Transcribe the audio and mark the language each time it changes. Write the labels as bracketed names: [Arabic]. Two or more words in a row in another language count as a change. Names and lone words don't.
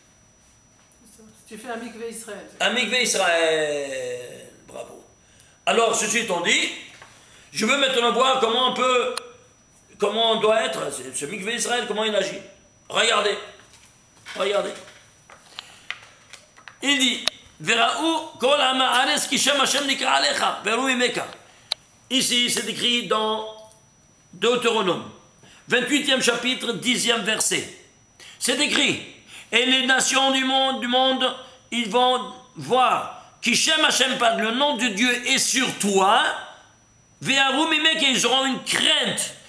[French] Tu fais un mikvé Israël. Un mikvé Israël. Bravo. Alors, ceci étant dit, je veux maintenant voir comment on doit être, ce mikvé Israël, comment il agit. Regardez. Il dit, [Hebrew] וראו כל עמי הארץ כי שם ה' נקרא עליך, ויראו ממך. [French] Ici, c'est écrit dans Deutéronome, 28e chapitre, 10e verset. C'est écrit, et les nations du monde, ils vont voir qui [Hebrew] שם ה [French] par le nom de Dieu est sur toi, [Hebrew] ויראו ממך, [French] ils auront une crainte.